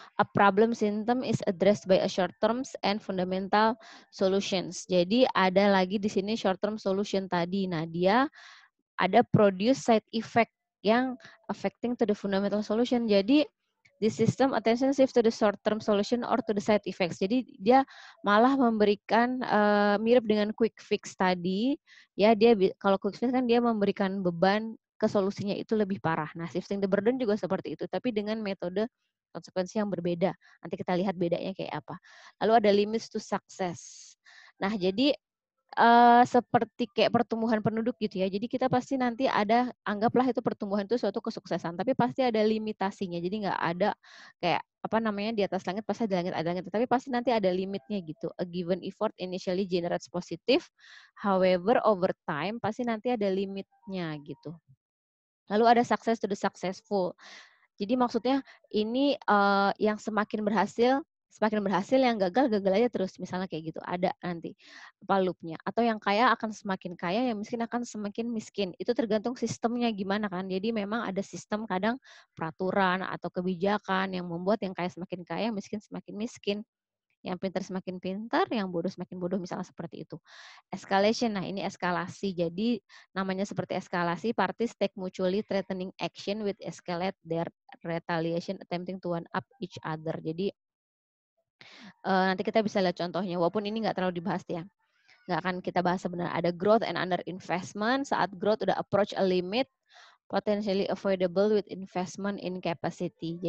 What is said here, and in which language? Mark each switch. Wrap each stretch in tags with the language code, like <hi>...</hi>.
<en>A problem symptom is addressed by a short terms and fundamental solutions.</en> <id>Jadi ada lagi di sini</id> <en>short term solution</en> <id>tadi. Nah, dia ada</id> <en>produce side effect</en> <id>yang</id> <en>affecting to the fundamental solution.</en> <id>Jadi</id> <en>the system attention shift to the short term solution or to the side effects.</en> <id>Jadi dia malah memberikan mirip dengan quick fix tadi. Ya, kalau quick fix kan dia memberikan beban ke solusinya itu lebih parah. Nah, shifting the burden juga seperti itu, tapi dengan metode konsekuensi yang berbeda. Nanti kita lihat bedanya kayak apa. Lalu ada</id> <en>limits to success.</en> <id>Nah, jadi seperti kayak pertumbuhan penduduk gitu ya. Jadi kita pasti nanti anggaplah itu pertumbuhan itu suatu kesuksesan, tapi pasti ada limitasinya. Jadi nggak ada kayak apa namanya di atas langit pasti ada langit, tapi pasti nanti ada limitnya gitu.</id> <en>A given effort initially generates positive, however over time</en> <id>pasti nanti ada limitnya gitu. Lalu ada</id> <en>success to the successful.</en> <id>Jadi maksudnya ini, yang semakin berhasil, yang gagal, gagal aja terus, misalnya kayak gitu, ada nanti loop-nya. Atau yang kaya akan semakin kaya, yang miskin akan semakin miskin. Itu tergantung sistemnya gimana kan. Jadi memang ada sistem kadang peraturan atau kebijakan yang membuat yang kaya semakin kaya, yang miskin semakin miskin. Yang pintar semakin pintar, yang bodoh semakin bodoh, misalnya seperti itu. Escalation, nah ini eskalasi. Jadi namanya seperti eskalasi,</id> <en>parties take mutually threatening action with escalate their retaliation attempting to one up each other.</en> <id>Jadi nanti kita bisa lihat contohnya, walaupun ini nggak terlalu dibahas ya. Nggak akan kita bahas sebenarnya. Ada</id> <en>growth and under investment,</en> <id>saat</id> <en>growth</en> <id>udah</id> <en>approach a limit, potentially avoidable with investment in capacity.</en>